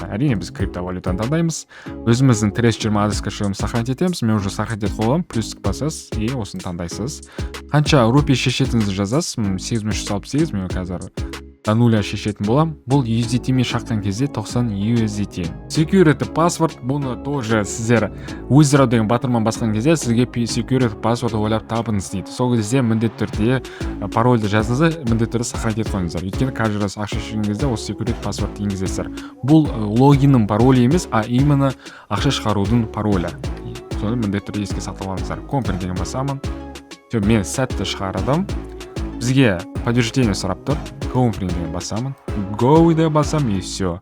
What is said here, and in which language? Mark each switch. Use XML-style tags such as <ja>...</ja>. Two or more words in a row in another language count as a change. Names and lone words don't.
<kk>Әрине біз криптовалютаны таңдаймыз. Өзіміздің TRS20 адрес кошелегімізді сохранить етеміз. Мен</kk> <ru>уже сохранить</ru> <kk>етіп қойғанмын, плюстік басасыз и осыны таңдайсыз. Қанша рупий шешетіңізді жазасыз, 8368, мен қазір</kk> <ru>до нуля</ru> <kk>шешетін болам. Бұл USDT мен шаққан кезде 90 USDT.</kk> <en>Security password,</en> <kk>бұны тоже сіздер withdraw деген батырман басқан кезде сізге</kk> <en>security password</en> <kk>ойлап табыңыз дейді. Сол кезде міндетті түрде парольді жазыңыз, міндетті түрде сохранить етіп қойыңыздар. Өйткені</kk> <ru>каждый раз</ru> <kk>ақша шешкен кезде осы</kk> <en>security password</en> <kk>енгізесіздер. Бұл логиннің паролі емес,</kk> <ru>а именно</ru> <kk>ақша шығарудың паролі. Соны міндетті түрде еске сақтап алыңыздар. Confirm деген басамын. Мен сәтті шығардым. Бізге подтверждение сұрап тұр. Confirm деген басамын. Go деп басам,</kk> <ru>и все.</ru>